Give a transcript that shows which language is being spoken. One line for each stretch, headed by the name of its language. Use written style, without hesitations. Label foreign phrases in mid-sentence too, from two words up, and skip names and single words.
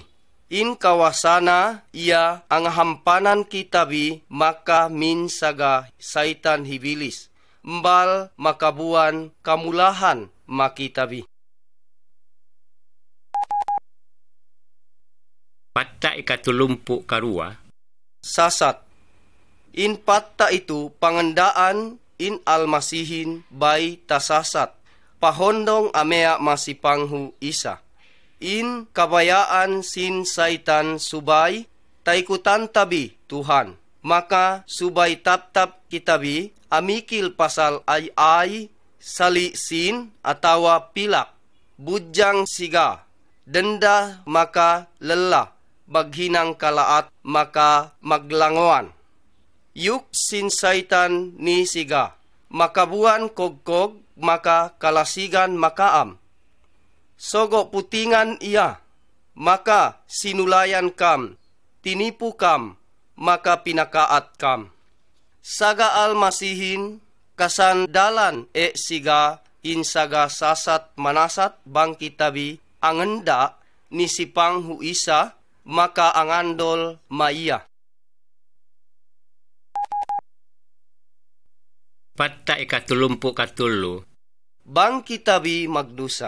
Central Sama: In kawasana iya ang hampanan kitabi maka min saga saitan hibilis. Mbal makabuan kamulahan makitabi. Patta ikatulumpu karua. Sasat. In patta itu pangandaan in almasihin bay tasasat. Pahondong amea masipanghu isa. In kabayaan sin saitan subay, taikutan tabi Tuhan. Maka subay tap-tap kitabi, amikil pasal ay, sali sin, atawa pilak, budyang siga, denda maka lela, baghinang kalaat maka maglanguan. Yuk sin saitan ni siga, makabuan kogkog, maka kalasigan makaam. Sogo putingan iya, maka sinulayan kam, tinipu kam, maka pinakaat kam. Saga almasihin, kasandalan siga insaga sasat manasat bangkit tabi angenda ni sipang huisa, maka angandol maiya. Patta ikatulumpu katulu. Bangkit tabi magdusa.